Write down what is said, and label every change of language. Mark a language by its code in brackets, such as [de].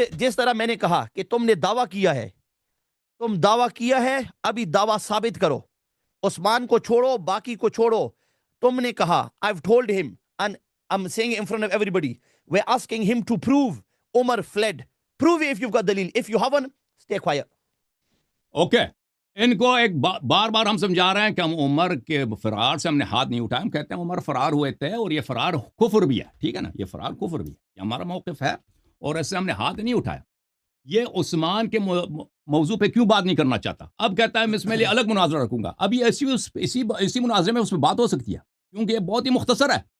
[ur] تو جس طرح میں نے کہا کہ تم نے دعویٰ کیا ہے، تم دعویٰ کیا ہے، ابھی دعویٰ ثابت کرو، عثمان کو چھوڑو، باقی کو چھوڑو۔ تم نے کہا [en] I've told him and I'm saying it in front of everybody, we're asking him to prove Umar fled. Prove it if you've got dalil. If you haven't, stay quiet. [ur] Okay, ان کو ایک بار بار ہم سمجھا رہے ہیں کہ ہم عمر کے فرار سے ہم نے ہاتھ نہیں اٹھایا، ہم کہتے ہیں عمر فرار ہوئے تھے، اور یہ فرار کفر بھی ہے، ٹھیک ہے نا، یہ فرار کفر بھی ہے، یہ ہمارا موقف ہے، اور اس سے ہم نے ہاتھ نہیں اٹھایا۔ یہ عثمان کے موضوع پہ کیوں بات نہیں کرنا چاہتا؟ اب کہتا ہے میں اس میں لیے الگ مناظرہ رکھوں گا۔ اب یہ اسی مناظرے میں اس پہ بات ہو سکتی ہے، کیونکہ یہ بہت ہی مختصر ہے۔